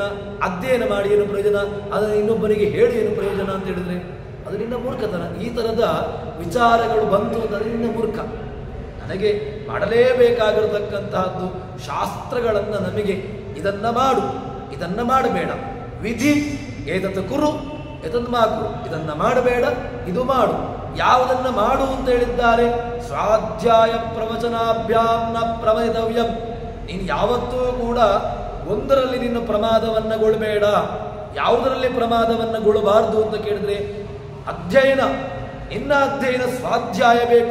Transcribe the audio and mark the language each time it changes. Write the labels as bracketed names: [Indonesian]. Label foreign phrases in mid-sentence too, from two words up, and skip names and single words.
[Kannada] ಅಧ್ಯಯನ ಮಾಡಿ ಏನು ಪ್ರಯೋಜನ? ಅದನ್ನು ಇನ್ನೊಬ್ಬರಿಗೆ ಹೇಳಿ ಏನು ಪ್ರಯೋಜನ ಅಂತ ಹೇಳಿದ್ರೆ ಅದು ನಿನ್ನ ಮೂರ್ಖತನ. ಈ ಥರದ ವಿಚಾರಗಳು ಬಂತು ಅಂತಂದರೆ ನಿನ್ನ ಮೂರ್ಖ. ನನಗೆ ಮಾಡಲೇಬೇಕಾಗಿರತಕ್ಕಂತಹದ್ದು ಶಾಸ್ತ್ರಗಳನ್ನು ನಮಗೆ ಇದನ್ನು ಮಾಡು, ಇದನ್ನು ಮಾಡಬೇಡ, ವಿಧಿ [Sanskrit] ಏತತ್ ಕುರು ಏತತ್ ಮಾ ಕುರು, [Kannada] ಇದನ್ನು ಮಾಡಬೇಡ, ಇದು ಮಾಡು. ಯಾವುದನ್ನು ಮಾಡು ಅಂತ ಹೇಳಿದ್ದಾರೆ? [Sanskrit] ಸ್ವಾಧ್ಯಾಯ ಪ್ರವಚನಾಭ್ಯಾಂ ನ ಪ್ರಮದಿತವ್ಯಂ. [Kannada] ನೀನು ಯಾವತ್ತೂ ಕೂಡ ಒಂದರಲ್ಲಿ ನಿನ್ನ ಪ್ರಮಾದವನ್ನಗೊಳ್ಳಬೇಡ. ಯಾವುದರಲ್ಲಿ ಪ್ರಮಾದವನ್ನಗೊಳ್ಳಬಾರ್ದು ಅಂತ ಕೇಳಿದ್ರೆ ಅಧ್ಯಯನ, ನಿನ್ನ ಅಧ್ಯಯನ ಸ್ವಾಧ್ಯಾಯ ಬೇಕು.